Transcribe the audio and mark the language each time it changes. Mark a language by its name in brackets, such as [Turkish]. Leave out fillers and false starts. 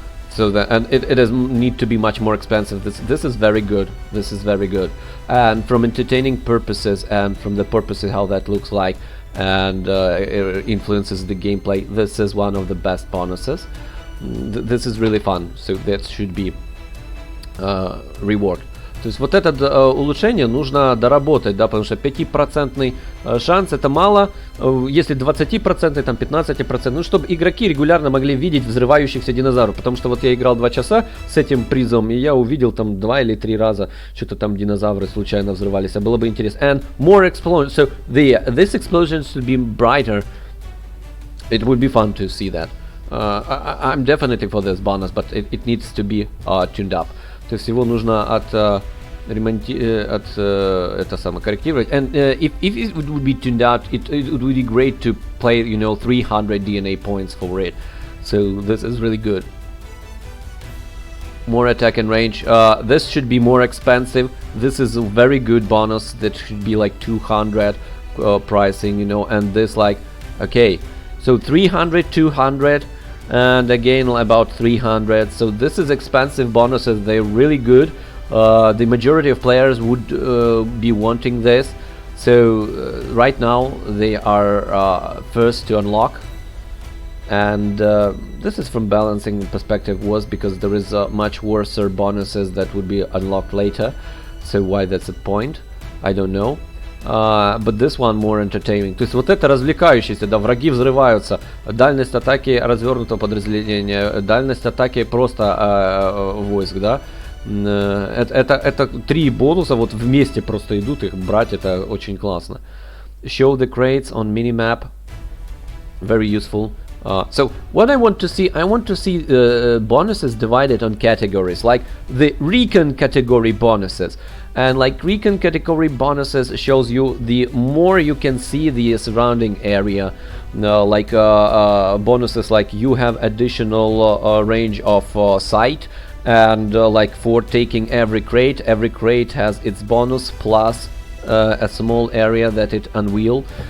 [English] So it does need to be much more expensive. This is very good. This is very good, and from entertaining purposes and from the purposes how that looks like and it influences the gameplay. This is one of the best bonuses. This is really fun, so that should be reward. [Russian] То есть вот это улучшение нужно доработать, да, потому что 5% шанс это мало, если 20%, там 15%, ну, чтобы игроки регулярно могли видеть взрывающихся динозавров, потому что вот я играл 2 часа с этим призом, и я увидел там 2 или 3 раза, что-то там динозавры случайно взрывались, а было бы интересно. [English] And more explosions, so this explosion should be brighter. It would be fun to see that. I'm definitely for this bonus, but it needs to be tuned up. [Russian] То есть его нужно это самое корректировать. [English] And if it would be tuned out, it would be great to play, you know, 300 DNA points for it. So this is really good. More attack and range. This should be more expensive. This is a very good bonus. That should be like 200 pricing, you know, and this like, okay, so 300, 200, and again about 300. So this is expensive bonuses. They're really good. The majority of players would be wanting this. So right now they are first to unlock. And this is from balancing perspective was because there is much worse bonuses that would be unlocked later. So why that's a point, I don't know. But this one more entertaining. [Russian] То есть вот это развлекающийся, да, враги взрываются, дальность атаки развернутого подразделения, дальность атаки просто войск, да. Это три бонуса вот вместе просто идут, их брать это очень классно. [English] Show the crates on minimap, very useful. So what I want to see bonuses divided on categories, like the recon category bonuses. And like recon category bonuses shows you the more you can see the surrounding area, like bonuses like you have additional range of sight, and like for taking every crate has its bonus plus a small area that it unveil.